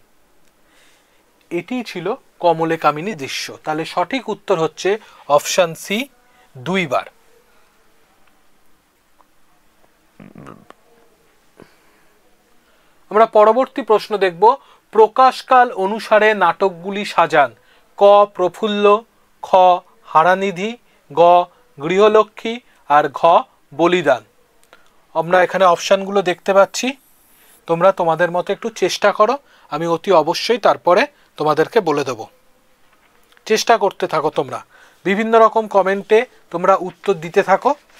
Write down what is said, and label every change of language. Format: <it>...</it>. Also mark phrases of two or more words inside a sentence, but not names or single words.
<bn>এটি ছিল কমলে কামিনী দৃশ্য। তাহলে সঠিক উত্তর হচ্ছে অপশন সি, 2 বার। আমরা পরবর্তী প্রশ্ন দেখব। প্রকাশকাল অনুসারে নাটকগুলি সাজান। ক প্রফুল্ল, খ হারানিধি, গ গৃহলক্ষ্মী আর ঘ বলিদান। আমরা এখানে অপশানগুলো দেখতে পাচ্ছি, তোমরা তোমাদের মতো একটু চেষ্টা করো, আমি অতি অবশ্যই তারপরে তোমাদেরকে বলে দেব। চেষ্টা করতে থাকো তোমরা, বিভিন্ন রকম কমেন্টে তোমরা উত্তর দিতে থাকো।</bn>